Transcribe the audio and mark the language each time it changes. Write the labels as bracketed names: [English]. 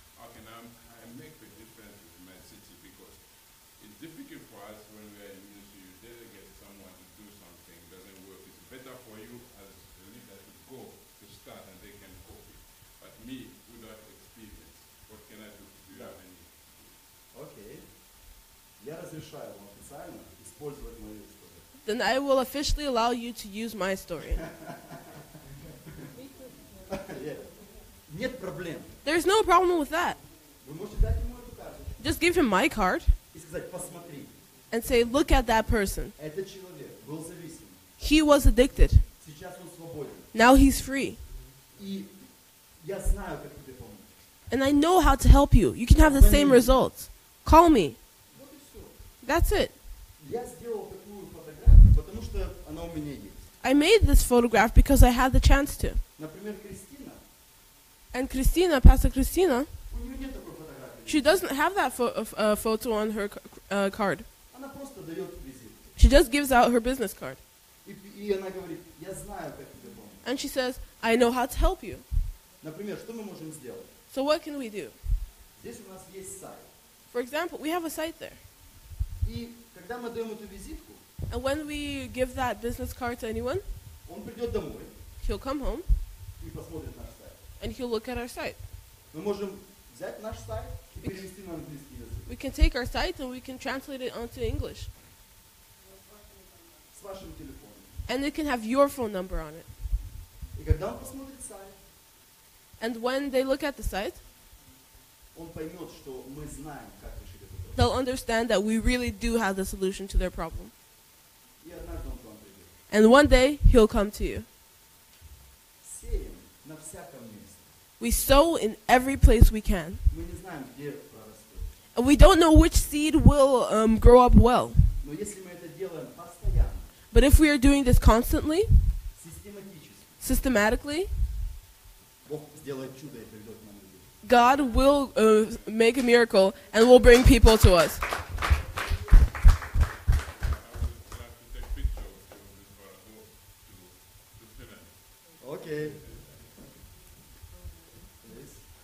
[English] How can I make the difference in my city? Because it's difficult for us when we are in ministry. You delegate someone to do something, doesn't work. It's better for you as a leader to go to start and they can copy. But me, without experience, what can I do? Do you have any? [Russian] Окей. Я разрешаю вам официально использовать мою историю. [English] Then I will officially allow you to use my story. [Russian] Нет проблем. [English] There's no problem with that. [Russian] Вы можете дать ему эту карточку [English] Just give him my card [Russian] и сказать, посмотри, [English] and say, look at that person. [Russian] этот человек был зависим. [English] He was addicted. [Russian] Сейчас он свободен. [English] Now he's free. [Russian] И я знаю, как тебе помочь. [English] And I know how to help you. You can have the same results. Call me. [Russian] Вот и все. [English] That's it. [Russian] Я сделал такую фотографию, потому что она у меня есть. [English] I made this photograph because I had the chance to. [Russian] Например, Кристина, [English] And Christina, Pastor Christina, [Russian] у нее нет такой фотографии. [English] she doesn't have that photo on her card. [Russian] Она просто дает визит. [English] She just gives out her business card. [Russian] И она говорит, я знаю, как тебе помочь. [English] And she says, I know how to help you. [Russian] Например, что мы можем сделать? [English] So what can we do? [Russian] Здесь у нас есть сайт. [English] For example, we have a site there. [Russian] И когда мы даем эту визитку, [English] And when we give that business card to anyone, [Russian] он придет домой [English] he'll come home [Russian] и посмотрит наш сайт. [English] and he'll look at our site. [Russian] Мы можем взять наш сайт и перевести на английский язык. [English] We can take our site and we can translate it onto English. [Russian] С вашим телефоном. [English] And it can have your phone number on it. [Russian] И когда он посмотрит сайт, [English] And when they look at the site, [Russian] он поймет, что мы знаем, как решить эту проблему. [English] they'll understand that we really do have the solution to their problem. [Russian] И однажды он к вам придет. [English] And one day, he'll come to you. [Russian] Сеем на всяком месте. [English] We sow in every place we can. [Russian] Мы не знаем, где прорастет. [English] And we don't know which seed will grow up well. [Russian] Но если мы это делаем постоянно, [English] But if we are doing this constantly, [Russian] систематически, [English] systematically, [Russian] Бог сделает чудо и приведет к нам людей. [English] God will make a miracle and will bring people to us. I would like to take picture of you before I go to Finland. [Russian] Окей. [English] Please.